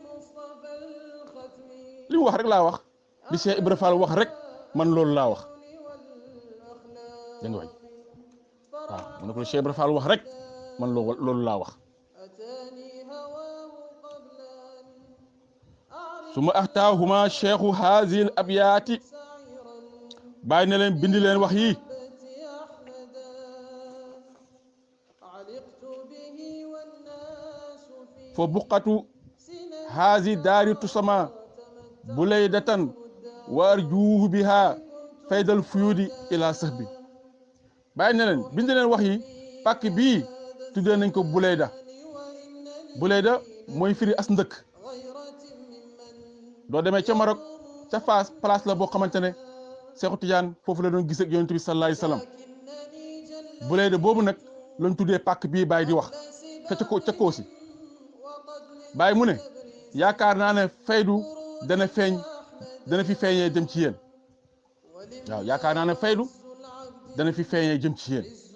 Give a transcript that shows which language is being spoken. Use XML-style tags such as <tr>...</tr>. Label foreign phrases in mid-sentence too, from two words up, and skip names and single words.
<wo>li mu wax rek laa wax li Cheikh Ibra Fall wax rek man loolu laa wax dégg nga waay waaw mu ne ko Cheikh Ibra Fall wax rek man loolu laa wax</wo> <ar>سما أختاهما شيخ هذي الأبيات</ar> <wo>bàyyi ne leen bindi leen wax yi</wo> <ar>فبقعة هذي دار تسمى بليدة وأرجو بها فيض الفيوض إلى صحبي</ar> <wo>bàyyi ne leen bindi leen wax yi pàkk bii tuddee nañ ko Bulayda mooy firi as ndëkk doo demee ca Maroc ca Faas place la boo xamante ne Seexu Tijaan foofu la doon gis ak Yonent bi</wo> <ar>صلى الله عليه وسلم</ar> <wo>Bulayda boobu nag lañ tuddee pàkk bii Baay di wax ca Koosi Baay mu ne yaakaar naa ne faydu dana fi feeñee jëm ci yéen waaw yaakaar naa ne faydu dana fi feeñee jëm ci yéen</wo>